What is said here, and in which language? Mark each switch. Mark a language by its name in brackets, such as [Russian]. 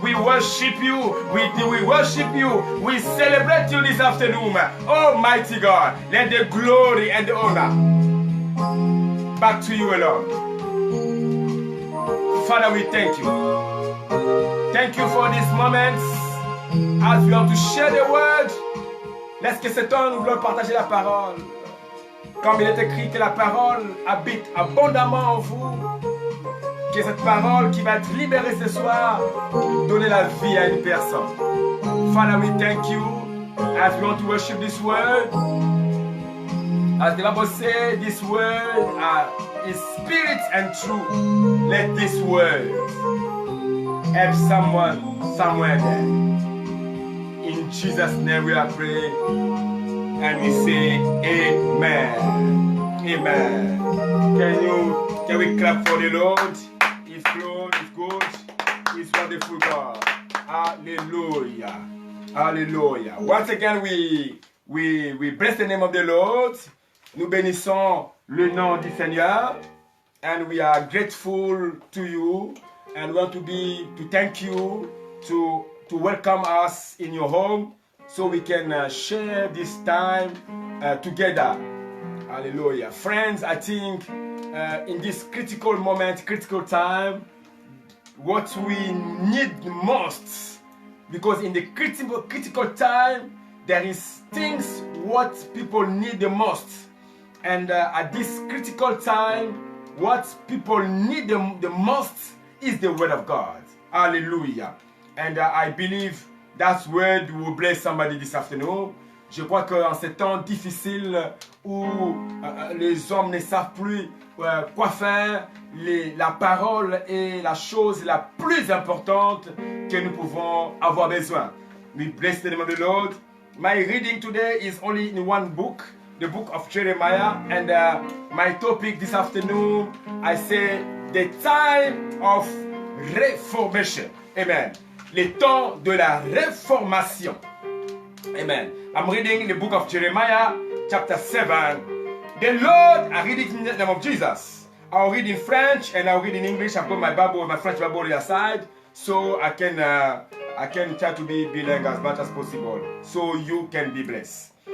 [English] We worship you. We worship you. We celebrate you this afternoon. Almighty God, let the glory and the honor back to you alone. Father, we thank you. Thank you for these moments as we want to share the word. [French] Laisse que cet temps nous voulons partager la parole. Comme il est écrit que la parole habite abondamment en vous, que cette parole qui va être libérée ce soir, donner la vie à une personne. [English] Father, we thank you as we want to worship this word. As the Bible says, this word is spirit and truth. Let this word help someone somewhere there. In Jesus' name we are praying. And we say, Amen. Amen. Can we clap for the Lord? He's good, He's good, He's wonderful God. Hallelujah. Hallelujah. Once again, we bless the name of the Lord. [French] Nous bénissons le nom du Seigneur. [English] And we are grateful to you. And want to thank you to welcome us in your home, so we can share this time together. Hallelujah. Friends, I think in this critical moment, critical time, what we need most, because in the critical time, there is things what people need the most. And at this critical time, what people need the most is the word of God. Hallelujah. And I believe that's where we will bless somebody this afternoon. [French] Je crois qu'en ces temps difficiles où les hommes ne savent plus quoi faire, la parole est la chose la plus importante que nous pouvons avoir besoin. [English] We bless the name of the Lord. My reading today is only in one book, the book of Jeremiah. And my topic this afternoon, I say the time of reformation. Amen. [French] Les temps de la réformation. [English] Amen. I'm reading the book of Jeremiah, chapter 7. The Lord, I read it in the name of Jesus. I'll read in French and I'll read in English. I've got my Bible, my French Bible on the side, so I can try to be bilingual as much as possible, so you can be blessed.